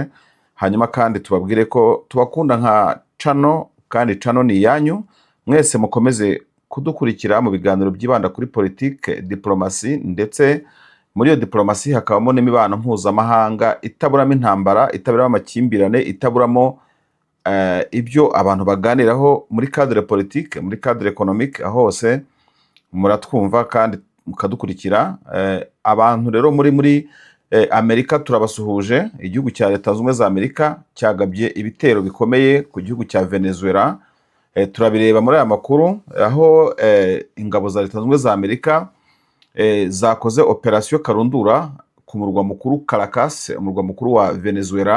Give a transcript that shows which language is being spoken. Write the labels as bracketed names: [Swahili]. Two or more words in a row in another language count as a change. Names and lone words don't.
[Kinyarwanda] Hanyuma kandi tubabwire ko tubakunda nka channel, kandi channel ni yanyu. Mwese mukomeze kudukurikira mu biganiro byibanda kuri politique, diplomasi, ndetse muri iyo diplomasi hakabamo n'imibano mpuzamahanga itaburamo intambara, itaburamo amakimbirane, itaburamo ibyo abantu baganiraho muri [French] cadre politique, [Kinyarwanda] muri [French] cadre économique. [Kinyarwanda] Hose muratwumva kandi mukadukurikira. Abantu rero muri Amerika turabasuhuje. Igihugu cya Leta Zunze Ubumwe za Amerika cyagabye ibitero bikomeye ku gihugu cya Venezuela. Turabireba muri aya makuru, aho ingabo za Leta Zunze Ubumwe za Amerika zakoze operation Karundura ku murwa mukuru Caracas, umurwa mukuru wa Venezuela.